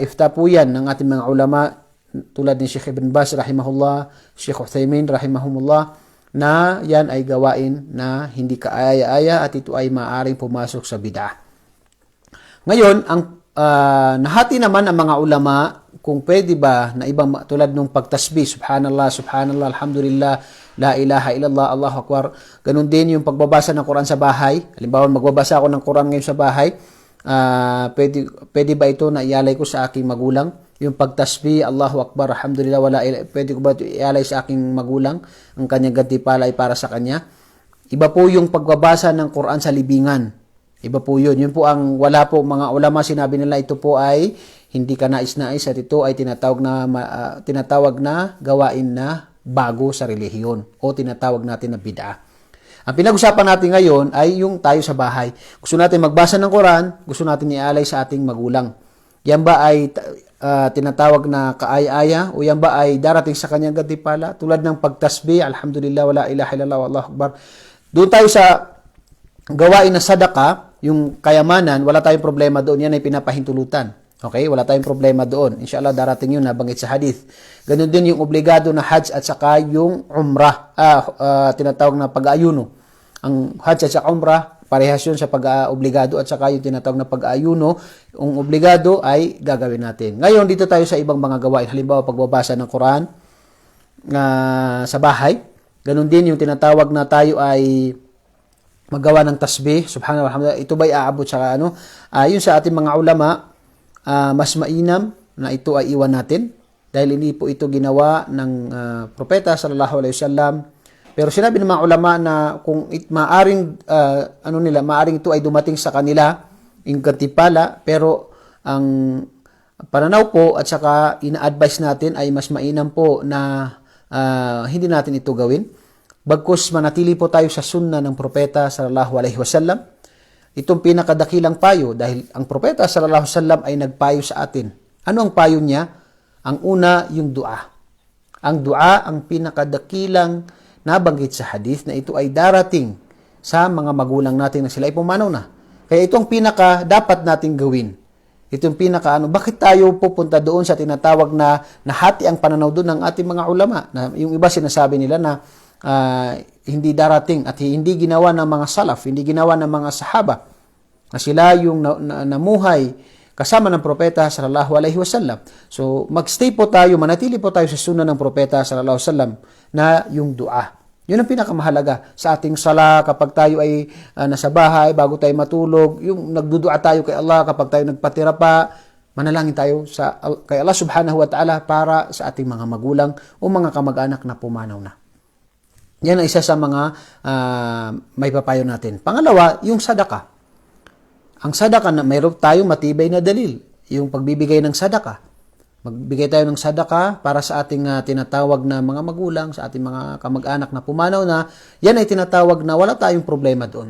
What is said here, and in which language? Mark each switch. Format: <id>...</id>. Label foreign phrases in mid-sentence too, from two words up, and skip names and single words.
<tl>Ifta po yan ng ating mga ulama tulad ni Sheikh Ibn Baz rahimahullah, Sheikh Uthaymin rahimahumullah, na yan ay gawain na hindi kaaya-aya at ito ay maaaring pumasok sa bid'ah. Ngayon, ang nahati naman ang mga ulama kung pwede ba na ibang tulad nung pagtasbih,</tl> <ar>سبحان الله، سبحان الله، الحمد لله، لا إله إلا الله، الله أكبر.</ar> <tl>Ganun din yung pagbabasa ng Quran sa bahay. Halimbawa, magbabasa ako ng Quran ngayon sa bahay. Pwede ba ito na ialay ko sa aking magulang? Yung pagtasbih,</tl> <ar>الله أكبر، الحمد لله، ولا إله,</ar> <tl>pwede ko ba ito ialay sa aking magulang? Ang kanyang gantipala ay para sa kanya. Iba po yung pagbabasa ng Quran sa libingan. Iba po yun. Yun po ang wala po mga ulama sinabi nila ito po ay hindi ka nais-nais at ito ay tinatawag na gawain na bago sa relihiyon o tinatawag natin na bid'ah. Ang pinag-usapan natin ngayon ay yung tayo sa bahay. Gusto natin magbasa ng Quran, gusto natin ialay sa ating magulang. Yan ba ay tinatawag na kaaya-aya o yan ba ay darating sa kanyang gantimpala tulad ng pagtasbih,</tl> <ar>الحمد لله، ولا إله إلا الله، والله أكبر.</ar> <tl>Doon tayo sa gawain na sadaka, yung kayamanan, wala tayong problema doon. Yan ay pinapahintulutan. Okay? Wala tayong problema doon. Inshallah, darating yun na banggit sa hadith. Ganun din yung obligado na hajj at saka yung umrah, tinatawag na pag-aayuno. Ang hajj at saka umrah, parehas yun sa pag-obligado at saka yung tinatawag na pag-aayuno. Ang obligado ay gagawin natin. Ngayon, dito tayo sa ibang mga gawain. Halimbawa, pagbabasa ng Quran sa bahay. Ganun din yung tinatawag na tayo ay maggawa ng tasbih,</tl> <ar>سبحان الله، الحمد لله.</ar> <tl>Ito ba'y aabot sa yun sa ating mga ulama, mas mainam na ito ay iwan natin dahil hindi po ito ginawa ng propeta</tl> <ar>صلى الله عليه وسلم.</ar> <tl>Pero sinabi ng mga ulama na kung maaring maaring ito ay dumating sa kanila yung gantimpala, pero ang pananaw po at saka ina-advise natin ay mas mainam po na hindi natin ito gawin. Bagkus manatili po tayo sa sunna ng propeta</tl> <ar>صلى الله عليه وسلم.</ar> <tl>Itong pinakadakilang payo dahil ang propeta</tl> <ar>صلى الله عليه وسلم</ar> <tl>ay nagpayo sa atin. Ano ang payo niya? Ang una, yung dua. Ang dua ang pinakadakilang nabanggit sa hadith na ito ay darating sa mga magulang natin na sila ay pumanaw na. Kaya ito ang pinaka dapat nating gawin. Ito yung pinaka bakit tayo pupunta doon sa tinatawag na nahati ang pananaw doon ng ating mga ulama? Na yung iba sinasabi nila na hindi darating at hindi ginawa ng mga salaf, hindi ginawa ng mga sahaba na sila yung namuhay kasama ng propeta</tl> <ar>صلى الله عليه وسلم.</ar> <tl>So magstay po tayo, manatili po tayo sa sunna ng propeta</tl> <ar>صلى الله عليه وسلم</ar> <tl>na yung dua. Yun ang pinakamahalaga sa ating sala kapag tayo ay nasa bahay, bago tayo matulog, yung nagdudua tayo kay Allah kapag tayo nagpatira pa, manalangin tayo kay Allah</tl> <ar>سبحانه وتعالى</ar> <tl>para sa ating mga magulang o mga kamag-anak na pumanaw na. Yan ang isa sa mga may papayo natin. Pangalawa, yung sadaka. Ang sadaka, mayroon tayong matibay na dalil. Yung pagbibigay ng sadaka. Magbigay tayo ng sadaka para sa ating tinatawag na mga magulang, sa ating mga kamag-anak na pumanaw na, yan ay tinatawag na wala tayong problema doon.</tl>